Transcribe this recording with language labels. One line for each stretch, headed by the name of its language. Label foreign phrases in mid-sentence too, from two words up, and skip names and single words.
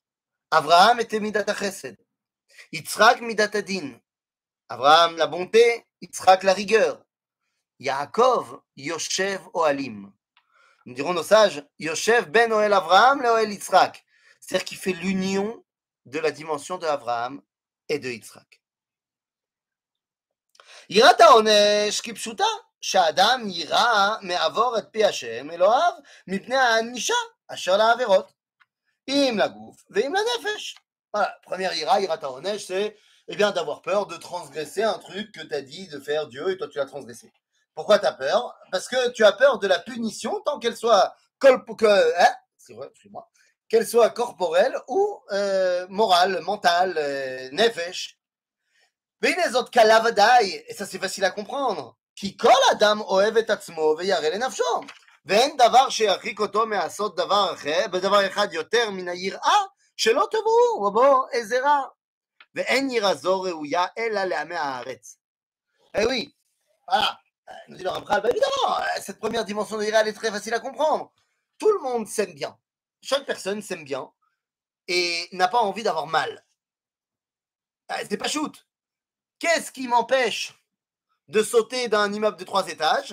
French: Abraham était
Hebrew: מידת החסד,
French: Yitzhak
Hebrew: מידת הדין.
French: Abraham, la bonté, Yitzhak, la rigueur.
Hebrew: יעקב, יושב אוהלים.
French: Nous dirons nos sages,
Hebrew: יושב בין אוהל אברהם לאוהל יצחק.
French: C'est-à-dire qu'il fait l'union de la dimension de Abraham et de Yitzhak.
Hebrew: יראת העונש כפשוטה, שהאדם יירא מעבור את פי השם אלוהיו מפני הענישה אשר לעבירות, אם לגוף ואם לנפש.
French: Voilà, première ira,
Hebrew: יראת העונש,
French: c'est eh bien, d'avoir peur de transgresser un truc que tu as dit de faire Dieu et toi tu l'as transgressé. Pourquoi tu as peur? Parce que tu as peur de la punition tant qu'elle soit qu'elle soit corporelle ou morale, mentale, nefesh.
Hebrew: והנה זאת קלה ודאי,
French: et ça c'est facile à comprendre,
Hebrew: כי כל אדם אוהב את עצמו וירא לנפשו, ואין דבר שירחיק אותו מעשות דבר אחר, בדבר אחד יותר מן היראה, שלא תבואו ובו איזה רע. ואין יראה זו ראויה אלא לעמי הארץ.
French: Eh oui, voilà, nous dit le Ramchal, bah évidemment, cette première dimension de l'ira, elle est très facile à comprendre. Tout le monde s'aime bien. Chaque personne s'aime bien et n'a pas envie d'avoir mal. C'est pas shoot. Qu'est-ce qui m'empêche de sauter d'un immeuble de 3 étages?